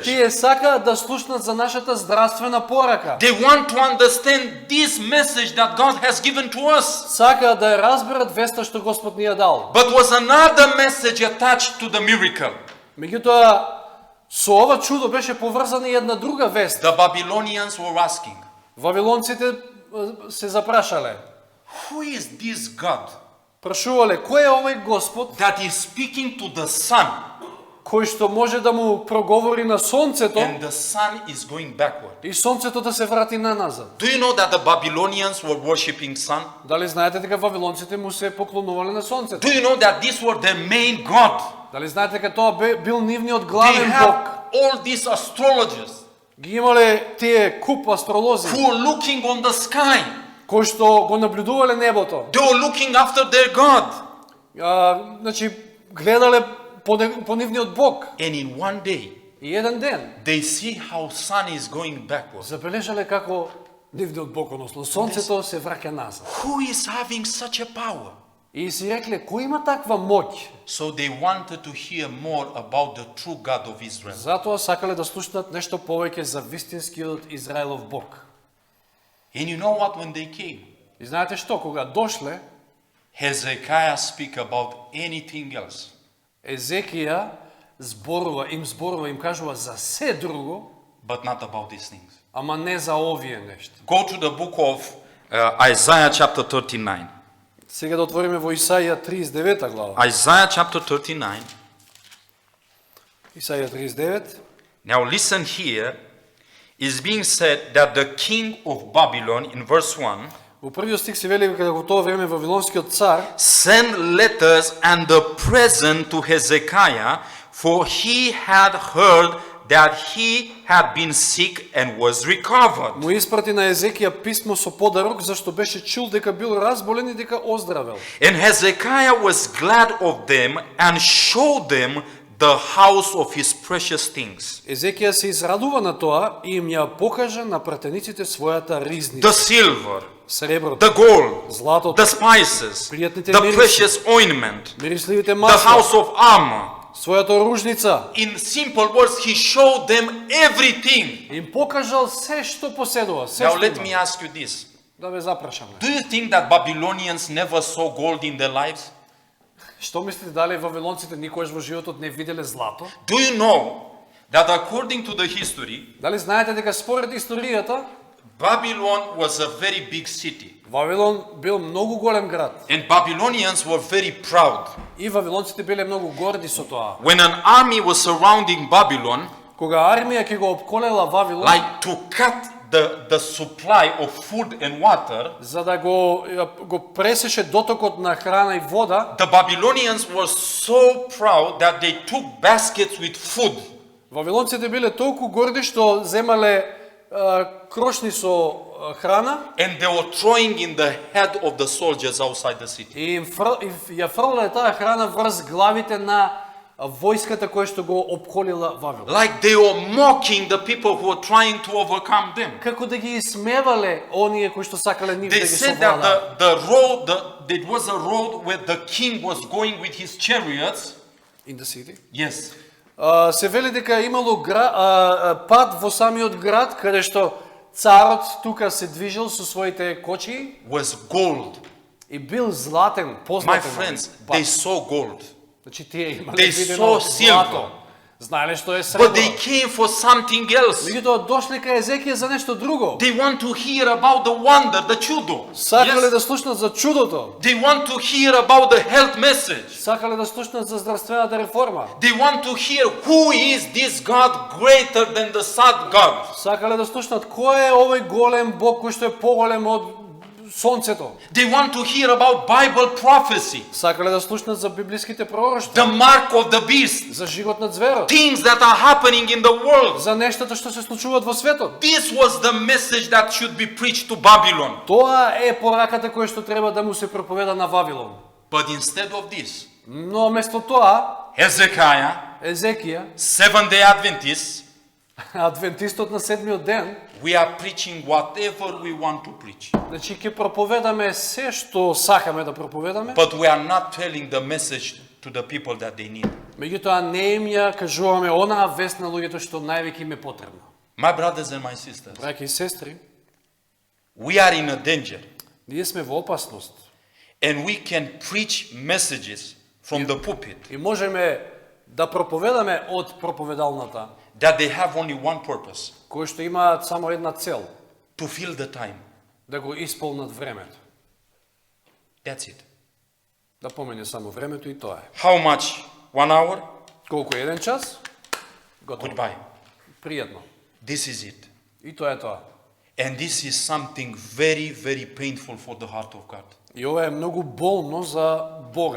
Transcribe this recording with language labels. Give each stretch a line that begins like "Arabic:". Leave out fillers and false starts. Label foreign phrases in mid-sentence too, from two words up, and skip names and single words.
Macedonian: Тие сакаат да слушнат за нашата здравствена порака.
English: They want to understand this message that God has given to us.
Macedonian: Сакаат да ја разберат веста што Господ ни ја дал.
English: But was another message attached to the miracle.
Macedonian: Меѓутоа, со ова чудо беше поврзана и една друга вест.
English: The Babylonians were asking,
Macedonian: Вавилонците се запрашале.
English: who is this God
Macedonian: Прашувале, кој е овој Господ
English: that is speaking to the sun
Macedonian: кој што може да му проговори на сонцето
English: and the sun is going backward?
Macedonian: и сонцето да се врати наназад?
English: Do you know that the Babylonians were worshipping sun?
Macedonian: Дали знаете дека вавилонците му се поклонувале на сонцето?
English: Do you know that these were their main god?
Macedonian: Дали знаете дека тоа бил нивниот
English: They
Macedonian: главен
English: have
Macedonian: бог?
English: all these astrologers
Macedonian: Ги имале тие куп астролози
English: who are looking on the sky.
Macedonian: кои што го наблюдувале небото.
English: They were looking after their god.
Macedonian: Значи гледале по нивниот бог.
English: And in one day,
Macedonian: И еден ден
English: they see how sun is going backwards.
Macedonian: забележале како нивниот бог, односно сонцето се враќа назад.
English: Who is having such a power?
Macedonian: И си рекле, кој има таква моќ?
English: So they wanted to hear more about the true God of Israel.
Macedonian: Затоа сакале да слушнат нешто повеќе за вистинскиот Израелов Бог.
English: And you know what, when they came,
Macedonian: И знаете што, кога дошле,
English: Hezekiah speak about anything else.
Macedonian: Езекија им кажува за се друго,
English: But not about these things.
Macedonian: ама не за овие нешта.
English: Go to the book of Isaiah chapter 39.
Macedonian: Сега да отвориме во Исаија 39 глава.
English: Isaiah chapter 39.
Macedonian: Исаија 39.
English: Now listen here. Is being said that the king of Babylon, in verse 1,
Macedonian: Во првиот стих се вели дека во тоа време вавилонскиот цар
English: sent letters and the present to Hezekiah, for he had heard that he had been sick and was recovered.
Macedonian: му испрати на Езекија писмо со подарок, зашто беше чул дека бил разболен и дека оздравел.
English: And Hezekiah was glad of them and showed them the house of his precious things,
Macedonian: Езекија се израдува на тоа и им ја покажа на пратениците својата ризница.
English: the silver,
Macedonian: Среброто,
English: the gold,
Macedonian: златото,
English: the spices,
Macedonian: пријатните
English: the
Macedonian: мириси,
English: precious ointment,
Macedonian: мирисливите
English: the
Macedonian: масла,
English: house of armor.
Macedonian: својата ружница.
English: In simple words, he showed them everything.
Macedonian: Им покажал се што поседува, се
English: Now
Macedonian: што
English: let me
Macedonian: има.
English: ask you this.
Macedonian: Да ве запрашаме.
English: Do you think that Babylonians never saw gold in their lives?
Macedonian: Што мислите, дали вавилонците никогаш во животот не виделе злато?
English: Do you know that according to the history,
Macedonian: Дали знаете дека според историјата,
English: Babylon was a very big city.
Macedonian: Вавилон бил многу голем град.
English: And Babylonians were very proud.
Macedonian: И вавилонците биле многу горди со тоа.
English: When an army was surrounding Babylon,
Macedonian: Кога армија ќе го опколела Вавилон,
English: like to cut the supply of food and water,
Macedonian: за да го пресеше дотокот на храна и вода,
English: the Babylonians were so proud that they took baskets with food.
Macedonian: вавилонците биле толку горди што земале крошни со храна
English: And they were throwing in the head of the soldiers outside the city.
Macedonian: и ја фрлале таа храна врз главите на војската која што го опколила Вавилон.
English: Like they were mocking the people who were trying to overcome them.
Macedonian: Како да ги исмевале оние кои што сакале нив да
English: They
Macedonian: ги
English: said that
Macedonian: совладаат.
English: there was a road where the king was going with his chariots. In the city. Yes.
Macedonian: Се вели дека имало пат во самиот град каде што царот тука се движел со своите кочи
English: Was gold.
Macedonian: и бил златен,
English: My
Macedonian: познатен.
English: friends,
Macedonian: пат.
English: they saw gold.
Macedonian: Значи тие имале
English: They
Macedonian: видено
English: saw
Macedonian: злато.
English: silver.
Macedonian: Знаеле што е
English: But they
Macedonian: сребро.
English: came for something else.
Macedonian: Меѓутоа дошле кај Езекија за нешто друго.
English: They want to hear about the wonder, the чудо.
Macedonian: Сакале
English: Yes.
Macedonian: да слушнат за чудото.
English: They want to hear about the health message.
Macedonian: Сакале да слушнат за здравствената реформа.
English: They want to hear who is this God greater than the sun God.
Macedonian: Сакале да слушнат кој е овој голем Бог кој што е поголем од сонцето.
English: They want to hear about Bible prophecy,
Macedonian: Сакале да слушнат за библиските пророштва,
English: the mark of the beast,
Macedonian: за живот на зверот,
English: things that are happening in the world.
Macedonian: за нештата што се случуваат во светот.
English: This was the message that should be preached to Babylon.
Macedonian: Тоа е пораката која што треба да му се проповеда на Вавилон.
English: But instead of this,
Macedonian: Но место тоа,
English: Hezekiah,
Macedonian: Езекија,
English: Seventh-day Adventist,
Macedonian: адвентистот на седмиот ден,
English: we are preaching whatever we want to preach.
Macedonian: значи ќе проповедаме се што сакаме да проповедаме,
English: But we are not telling the message to the people that they need.
Macedonian: меѓутоа не им ја кажуваме онаа вест на луѓето што највеќе им е потребно.
English: My brothers and my sisters,
Macedonian: Браќа и сестри,
English: we are in a danger,
Macedonian: ние сме во опасност
English: and we can preach messages from the pulpit
Macedonian: и можеме да проповедаме од проповедалната,
English: that they have only one purpose,
Macedonian: кои што имаат само една цел,
English: to fill the time.
Macedonian: да го исполнат времето.
English: That's it.
Macedonian: Да помине само времето и тоа е.
English: How much? 1 hour?
Macedonian: Колку е еден час? Готово.
English: Goodbye.
Macedonian: Пријатно.
English: This is it.
Macedonian: И тоа е тоа.
English: And this is something very, very painful for the heart of God.
Macedonian: И ова е многу болно за Бога.